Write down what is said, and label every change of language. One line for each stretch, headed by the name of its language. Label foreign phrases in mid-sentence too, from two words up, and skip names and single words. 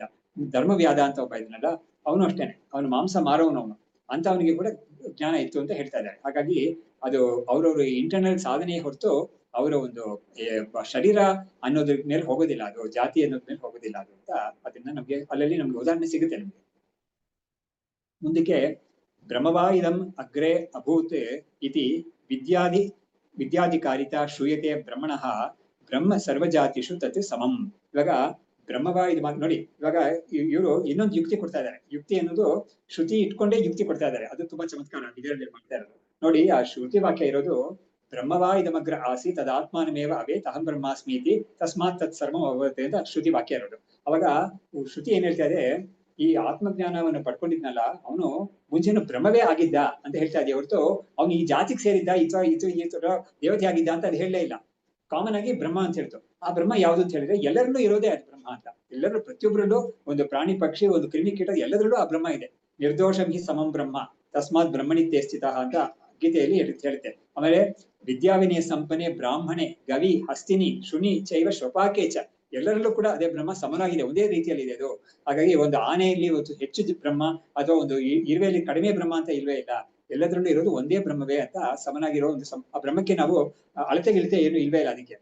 Kannada: ಧರ್ಮವ್ಯಾಧ ಅಂತ ಒಬ್ಬ ಇದನ್ನಲ್ಲ, ಅವನು ಅಷ್ಟೇನೆ, ಅವನು ಮಾಂಸ ಮಾರೋನು ಅವನು ಅಂತ, ಅವನಿಗೆ ಕೂಡ ಜ್ಞಾನ ಇತ್ತು ಅಂತ ಹೇಳ್ತಾ ಇದ್ದಾರೆ. ಹಾಗಾಗಿ ಅದು ಅವ್ರವ್ರ ಇಂಟರ್ನಲ್ ಸಾಧನೆ ಹೊರತು ಅವರ ಒಂದು ಶರೀರ ಅನ್ನೋದ್ರ ಮೇಲೆ ಹೋಗೋದಿಲ್ಲ, ಅದು ಜಾತಿ ಅನ್ನೋದ್ರ ಮೇಲೆ ಹೋಗೋದಿಲ್ಲ ಅದು ಅಂತ ಅದನ್ನ ನಮ್ಗೆ ಅಲ್ಲಲ್ಲಿ ನಮ್ಗೆ ಉದಾಹರಣೆ ಸಿಗುತ್ತೆ ನಮ್ಗೆ.
Sanskrit: ಮುಂದಕ್ಕೆ ಬ್ರಹ್ಮವಾ ಇದಂ ಅಗ್ರೆ ಅಭೂತ್ ಇತಿ ವಿದ್ಯಾಧಿಕಾರಿತಾ ಶ್ರೂಯತೆ ಬ್ರಹ್ಮಣಃ ಬ್ರಹ್ಮ ಸರ್ವಜಾತಿಷು ತತ್ ಸಮಂ.
Kannada: ಇವಾಗ ಬ್ರಹ್ಮವಾ ಇದು ನೋಡಿ, ಇವಾಗ ಇವರು ಇನ್ನೊಂದು ಯುಕ್ತಿ ಕೊಡ್ತಾ ಇದ್ದಾರೆ. ಯುಕ್ತಿ ಅನ್ನೋದು ಶ್ರುತಿ ಇಟ್ಕೊಂಡೇ ಯುಕ್ತಿ ಕೊಡ್ತಾ ಇದ್ದಾರೆ. ಅದು ತುಂಬಾ ಚಮತ್ಕಾರ ಇದರಲ್ಲಿ ಮಾಡ್ತಾ ಇರೋದು. ನೋಡಿ, ಆ ಶ್ರುತಿ ವಾಕ್ಯ ಇರೋದು
Sanskrit: ಬ್ರಹ್ಮವಾ ಇದಮಗ್ರ ಆಸಿ ತದಾತ್ಮಾನಮೇವ ಅವೇತ್ ಅಹಂ ಬ್ರಹ್ಮಾಸ್ಮೀತಿ ತಸ್ಮಾತ್ ತತ್ ಸರ್ವಂ ಅವತೆ
Kannada: ಅಂತ ಶ್ರುತಿ ವಾಕ್ಯ ಇರೋದು. ಅವಾಗ ಶ್ರುತಿ ಏನ್ ಹೇಳ್ತಾ ಇದೆ, ಈ ಆತ್ಮಜ್ಞಾನವನ್ನು ಪಡ್ಕೊಂಡಿದ್ನಲ್ಲ ಅವನು ಮುಂಚೆನು ಬ್ರಹ್ಮವೇ ಆಗಿದ್ದ ಅಂತ ಹೇಳ್ತಾ ಇದೆಯಾ ಹೊರತು ಅವನು ಈ ಜಾತಿಗೆ ಸೇರಿದ್ದ ಈ ದೇವತೆ ಆಗಿದ್ದ ಅಂತ ಅದು ಹೇಳಲೇ ಇಲ್ಲ. ಕಾಮನ್ ಆಗಿ ಬ್ರಹ್ಮ ಅಂತ ಹೇಳ್ತು. ಆ ಬ್ರಹ್ಮ ಯಾವ್ದು ಅಂತ ಹೇಳಿದ್ರೆ ಎಲ್ಲರಲ್ಲೂ ಇರೋದೇ ಅದು ಬ್ರಹ್ಮ ಅಂತ. ಎಲ್ಲರೂ ಪ್ರತಿಯೊಬ್ಬರಲ್ಲೂ, ಒಂದು ಪ್ರಾಣಿ ಪಕ್ಷಿ ಒಂದು ಕ್ರಿಮಿ ಕೀಟ ಎಲ್ಲದರಲ್ಲೂ ಆ ಬ್ರಹ್ಮ ಇದೆ.
Sanskrit: ನಿರ್ದೋಷಂ ಹಿ ಸಮಂ ಬ್ರಹ್ಮ ತಸ್ಮಾತ್ ಬ್ರಹ್ಮಣಿತ್ಯೇ ಸ್ಥಿತಃ
Kannada: ಅಂತ ಗೀತೆಯಲ್ಲಿ ಹೇಳುತ್ತೆ. ಆಮೇಲೆ
Sanskrit: ವಿದ್ಯಾವಿನಯ ಸಂಪನೆ ಬ್ರಾಹ್ಮಣೆ ಗವಿ ಹಸ್ತಿನಿ ಶುನಿ ಚೈವ ಶ್ವಪಾಕೇಚ,
Kannada: ಎಲ್ಲರಲ್ಲೂ ಕೂಡ ಅದೇ ಬ್ರಹ್ಮ ಸಮನಾಗಿದೆ, ಒಂದೇ ರೀತಿಯಲ್ಲಿ ಇದೆ ಅದು. ಹಾಗಾಗಿ ಒಂದು ಆನೆಯಲ್ಲಿ ಒಂದು ಹೆಚ್ಚು ಬ್ರಹ್ಮ ಅಥವಾ ಒಂದು ಇರುವೆಯಲ್ಲಿ ಕಡಿಮೆ ಬ್ರಹ್ಮ ಅಂತ ಇಲ್ವೇ ಇಲ್ಲ. ಎಲ್ಲದರಲ್ಲೂ ಇರೋದು ಒಂದೇ ಬ್ರಹ್ಮವೇ ಅಂತ ಸಮನಾಗಿರೋ ಒಂದು ಆ ಬ್ರಹ್ಮಕ್ಕೆ ನಾವು ಅಳತೆ ಗಿಳತೆ ಏನು ಇಲ್ವೇ ಇಲ್ಲ ಅದಕ್ಕೆ.